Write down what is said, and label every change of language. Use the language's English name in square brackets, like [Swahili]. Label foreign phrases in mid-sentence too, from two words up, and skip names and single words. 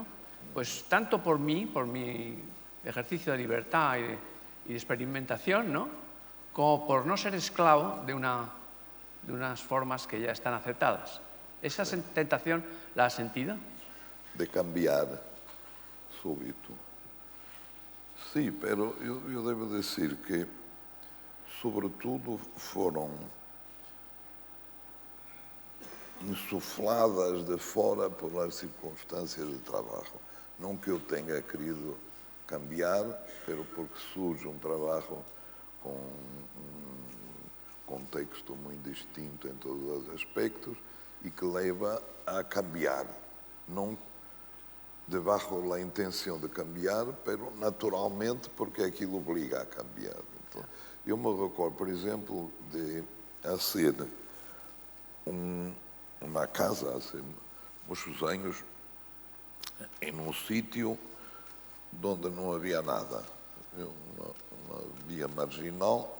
[Spanish] Pues tanto por mi ejercicio de libertad y de experimentación, ¿no? Como por no ser esclavo de unas formas que ya están aceptadas. ¿Esa tentación la ha sentido? De cambiar súbito. Sí, pero [Portuguese] eu devo dizer que, sobretudo, foram insufladas de fora pelas circunstâncias de trabalho. Não que eu tenha querido cambiar, pero porque surge um trabalho com um contexto muito distinto em todos os aspectos e que leva a cambiar. Não debajo da intenção de cambiar, pero naturalmente porque aquilo obriga a cambiar. Então, eu me recordo, por exemplo, de fazer uma casa há muitos anos em um sítio onde não havia nada, uma via marginal,